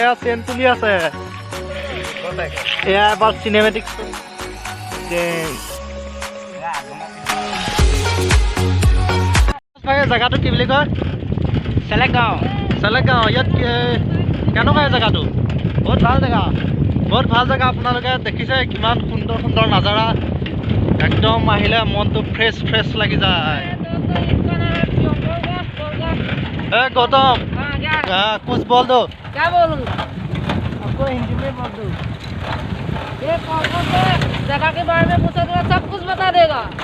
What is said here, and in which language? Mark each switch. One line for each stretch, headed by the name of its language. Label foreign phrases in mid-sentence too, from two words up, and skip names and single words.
Assamese: এয়া চেন তুলি আছে। এয়া এবাৰ চিনেমেটিক জেগাটো কি বুলি কয়? চেলেগাঁও। চেলেগাঁও। ইয়াত কেনেকুৱা জেগাটো? বহুত ভাল জেগা, বহুত ভাল জেগা। আপোনালোকে দেখিছে কিমান সুন্দৰ সুন্দৰ নাজাৰা। একদম আহিলে মনটো ফ্ৰেছ ফ্ৰেছ লাগি যায়।
Hindi: गौतम कुछ बोल दो। क्या बोलूँ? आपको हिंदी में बोल दो। ये कौन कौन से जगह के बारे में पूछेगा सब कुछ बता देगा।